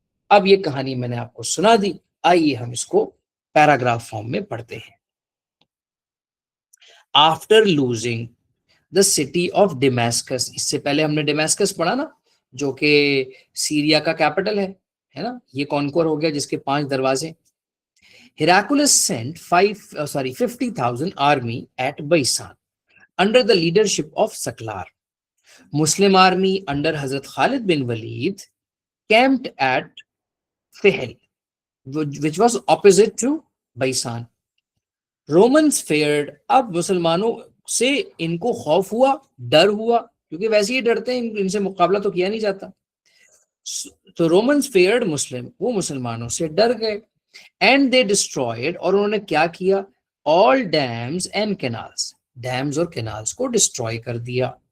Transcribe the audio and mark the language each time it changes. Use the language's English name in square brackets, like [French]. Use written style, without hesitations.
[Urdu] اب یہ کہانی میں نے آپ کو سنا دی، آئیے ہم اس کو پیراگراف فارم میں پڑھتے ہیں. [English] after losing the city of Damascus, [Urdu] اس سے پہلے ہم نے ڈیمیسکس پڑھا نا، جو کہ سیریا کا کیپٹل ہے نا، یہ کانکور ہو گیا جس کے 5 دروازے. [English] Heraclius sent 50,000 army at Baisan under the leadership of Saklar. Muslim army under Hazrat Khalid bin Walid camped at Fihl, which was opposite to Baisan. Romans feared، [Urdu] اب مسلمانوں سے ان کو خوف ہوا، ڈر ہوا، کیونکہ ویسے ہی ڈرتے ہیں، ان سے مقابلہ تو کیا نہیں جاتا. [English] تو Romans feared Muslim, [Urdu] وہ مسلمانوں سے ڈر گئے. [English] and they destroyed, [Urdu] اور انہوں نے کیا کیا، [English] all dams and canals, [Urdu] ڈیمز اور کینالز کو ڈسٹرائے کر دیا.